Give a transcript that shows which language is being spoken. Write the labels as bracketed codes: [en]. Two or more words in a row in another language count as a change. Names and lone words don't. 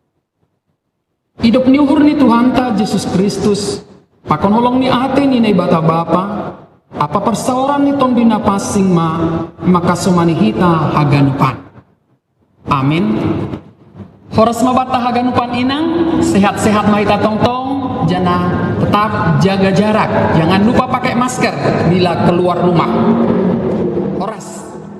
[sim] Hidup ni uhur ni Tuhan ta Yesus Kristus, pakon holong ni ate ni na ibata bapa, apa persaoran ni ton binapasing makasumani hita haganupan. [id] Amin. [sim] Horas mabata haganupan inang, sehat-sehat mahita tongtong, jana [id] tetap jaga jarak, jangan lupa pakai masker bila keluar rumah. [sim] Horas.